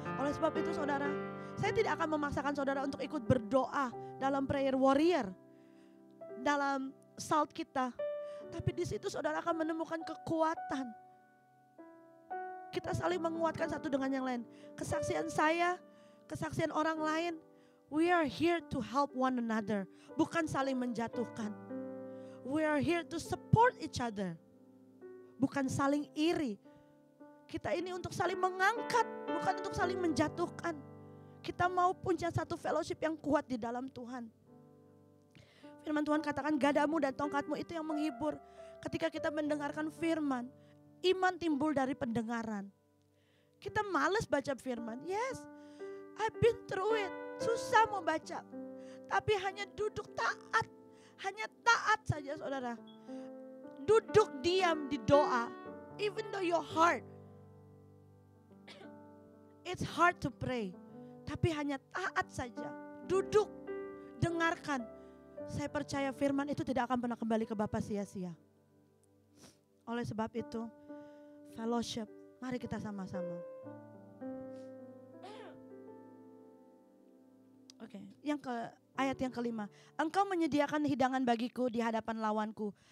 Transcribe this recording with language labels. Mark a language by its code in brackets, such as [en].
[id] Oleh sebab itu saudara, saya tidak akan memaksakan saudara untuk ikut berdoa dalam prayer warrior, dalam salt kita. Tapi di situ saudara akan menemukan kekuatan. Kita saling menguatkan satu dengan yang lain. Kesaksian saya, kesaksian orang lain. [en] We are here to help one another. [id] Bukan saling menjatuhkan. [en] We are here to support each other. [id] Bukan saling iri. Kita ini untuk saling mengangkat, bukan untuk saling menjatuhkan. Kita mau punya satu fellowship yang kuat di dalam Tuhan. Firman Tuhan katakan gadamu dan tongkatmu itu yang menghibur. Ketika kita mendengarkan firman, iman timbul dari pendengaran. Kita malas baca firman. [en] Yes, I've been through it. [id] Susah mau baca. Tapi hanya duduk taat. Hanya taat saja saudara. Duduk diam di doa. [en] Even though your heart, it's hard to pray. [id] Tapi hanya taat saja. Duduk, dengarkan. Saya percaya firman itu tidak akan pernah kembali ke Bapa sia-sia. Oleh sebab itu, fellowship, mari kita sama-sama. Oke, ayat yang kelima. Engkau menyediakan hidangan bagiku di hadapan lawanku.